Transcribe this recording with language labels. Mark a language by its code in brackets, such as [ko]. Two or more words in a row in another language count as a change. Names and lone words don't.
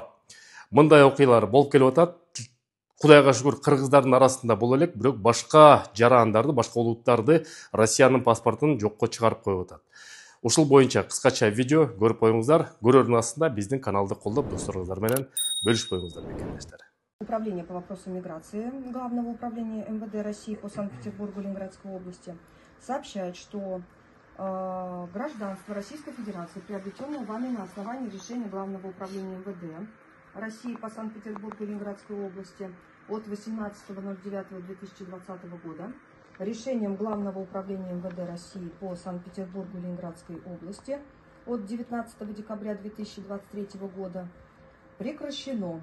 [ky] Мындай окуялар болуп келип атат. Кудайга шүгүр, кыргыздардын арасында боло элек, бирок башка жарандарды, башка улуттарды Россиянын паспортун жокко чыгарып коюп атат. Ушул боюнча кыскача видео көрүп коюңуздар. Көрөрдүн астында биздин каналды колдоп, досторуңуздар менен бөлүшүп коюңуздар, мекендештер. [ru] Управление по вопросам миграции Главного управления МВД России по Санкт-Петербургу Ленинградской области сообщает, что гражданство Российской Федерации, приобретенное вами на основании решения Главного управления МВД России по Санкт-Петербургу и Ленинградской области от 18.09.2020 года, решением Главного управления МВД России по Санкт-Петербургу и Ленинградской области от 19 декабря 2023 года прекращено.